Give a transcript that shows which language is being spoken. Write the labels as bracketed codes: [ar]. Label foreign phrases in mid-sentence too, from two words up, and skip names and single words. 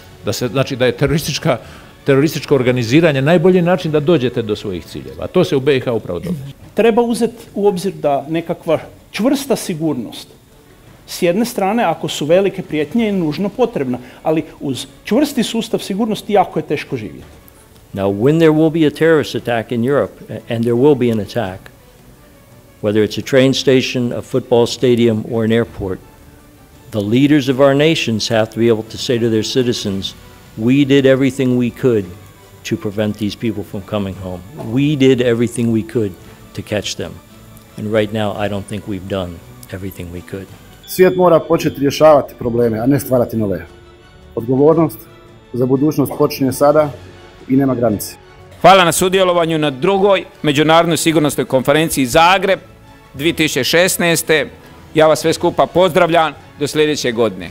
[hr] Znači da je terorističko organiziranje najbolji način da dođete do svojih ciljeva. A to se u BiH upravo događa. Treba uzeti u obzir da nekakva čvrsta sigurnost s jedne strane, ako su velike prijetnje, je nužno potrebna, ali uz čvrsti sustav sigurnosti jako je teško živjeti. [en] Now, when there will be a terrorist attack in Europe, and there will be an attack, whether it's a train station, a football stadium, or an airport, the leaders of our nations have to be able to say to their citizens, we did everything we could to prevent these people from coming home. We did everything we could to catch them. And right now, I don't think we've done everything we could. [hr] Svijet mora početi rješavati probleme, a ne stvarati nove. Odgovornost za budućnost počinje sada i nema granice. Hvala na sudjelovanju na drugoj Međunarodnoj sigurnosnoj konferenciji Zagreb 2016. Ja vas sve skupa pozdravljam do sljedeće godine.